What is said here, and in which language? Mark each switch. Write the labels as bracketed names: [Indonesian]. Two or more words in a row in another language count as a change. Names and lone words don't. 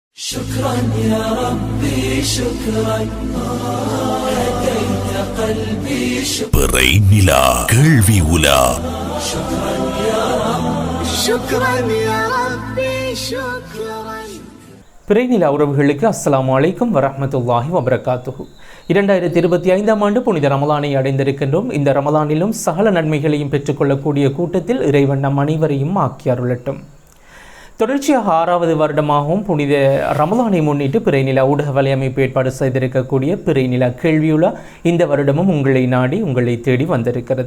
[Arabic] شكرا يا ربي شكرا هديت قلبي [Tamil] பிறை நிலா கேள்வி உலா. [Arabic] شكرا يا رب شكرا يا ربي شكرا. [Tamil] பிறைநிலா உறவுகளுக்கு [Arabic] السلام عليكم ورحمة الله وبركاته. [Tamil] 2025 ஆண்டு புனித ரமலானை அடைந்திருக்கின்றோம். இந்த ரமலானிலும் சகல நன்மைகளையும் பெற்றுக்கொள்ளக்கூடிய கூட்டத்தில் இறைவன் நம் அனைவரையும் ஆக்கி அருளட்டும். தொடர்ச்சியாக 6வது வருடமாகவும் புனித ரமலானை முன்னிட்டு பிறைநிலா ஊடக வலையமைப்பு ஏற்பாடு செய்திருக்கக்கூடிய பிறைநிலா கேள்வியுலா இந்த வருடமும் உங்களை நாடி உங்களை தேடி வந்திருக்கிறது.